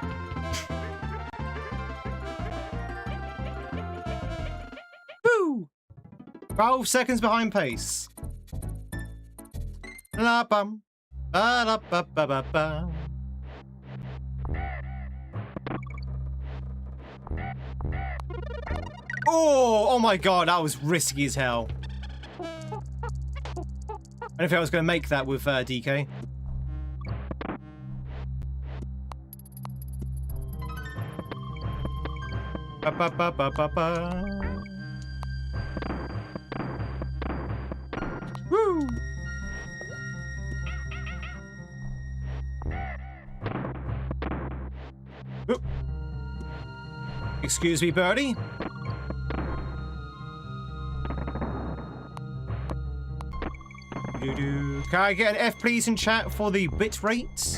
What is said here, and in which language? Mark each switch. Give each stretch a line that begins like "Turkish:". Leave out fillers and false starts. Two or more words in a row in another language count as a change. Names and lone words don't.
English: Woo! 12 seconds behind pace. La bum. Ba da ba ba ba ba. Oh my god, that was risky as hell. I don't think I was going to make that with DK. Ba, ba, ba, ba, ba, ba. Woo! Oop. Excuse me, birdie. Can I get an F, please, in chat for the bit rate?